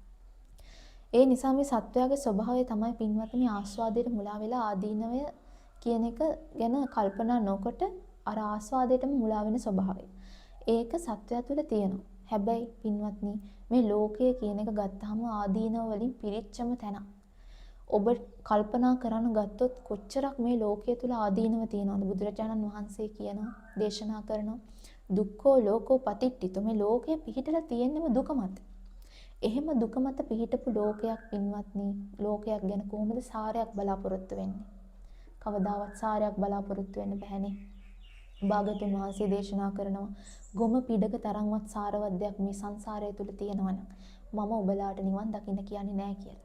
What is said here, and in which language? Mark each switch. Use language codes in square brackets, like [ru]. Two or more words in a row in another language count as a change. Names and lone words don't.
[si] ඒ නිසා මේ සත්වයාගේ ස්වභාවය තමයි පින්වත්නි ආස්වාදයට මුලා වෙලා ආදීනවය කියන එක ගැන කල්පනා නොකොට අර ආස්වාදයටම මුලා වෙන ස්වභාවය. ඒක සත්වයා තුළ තියෙනවා. හැබැයි පින්වත්නි මේ ලෝකය කියන එක ගත්තාම ආදීනව වලින් පිරිච්චම තැන. ඔබ කල්පනා කරන්න ගත්තොත් කොච්චරක් මේ ලෝකයේ තුල ආදීනව තියෙනවද? බුදුරජාණන් වහන්සේ කියනවා දේශනා කරනවා [pi] දුක්ඛෝ ලෝකෝ පතිට්ඨිතෝ [si] මේ ලෝකයේ පිහිටලා තියෙන්නම දුක මත. එහෙම දුක මත පිහිටපු ලෝකයක් පින්වත්නි ලෝකයක් ගැන කොහොමද සාරයක් බලාපොරොත්තු වෙන්නේ? කවදාවත් සාරයක් බලාපොරොත්තු වෙන්න බැහැනේ. භාගතුන් වහන්සේ දේශනා කරනවා ගොම පිඩක තරම්වත් සාරවත් දෙයක් මේ සංසාරය තුල තියෙනවා නම් මම ඔබලාට නිවන් දකින්න කියන්නේ නැහැ කියලා.